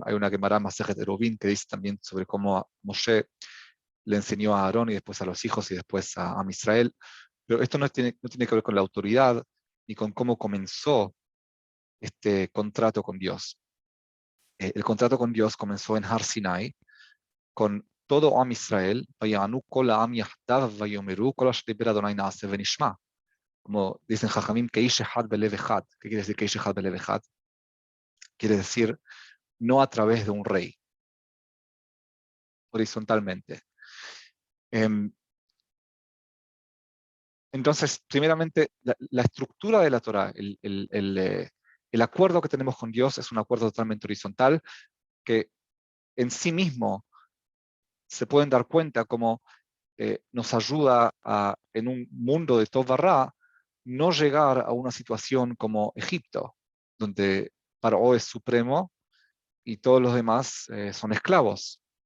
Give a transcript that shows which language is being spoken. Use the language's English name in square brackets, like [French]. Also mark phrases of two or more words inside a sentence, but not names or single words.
[Spanish] Hay una Gemara Masejet Eruvin que dice también sobre cómo Moshe le enseñó a Aarón y después a los hijos y después a Israel. Pero esto no tiene que ver con la autoridad ni con cómo comenzó este contrato con Dios. El contrato con Dios comenzó en Har Sinai con todo [Hebrew] עם ישראל, ויענו כל העם יחדו ויאמרו כל אשר דבר ה' נעשה ונשמע. [Spanish] Como dicen Jajamim, [Hebrew] כאיש אחד בלב אחד. [Spanish] ¿Qué quiere decir [Hebrew] כאיש אחד בלב אחד? [Spanish] Quiere decir no a través de un rey, horizontalmente. Entonces, primeramente, la estructura de la Torah, el acuerdo que tenemos con Dios es un acuerdo totalmente horizontal que en sí mismo se pueden dar cuenta como nos ayuda en un mundo de [Hebrew] טוב ורע, [Spanish] no llegar a una situación como Egipto, donde Paró es supremo y todos los demás son esclavos.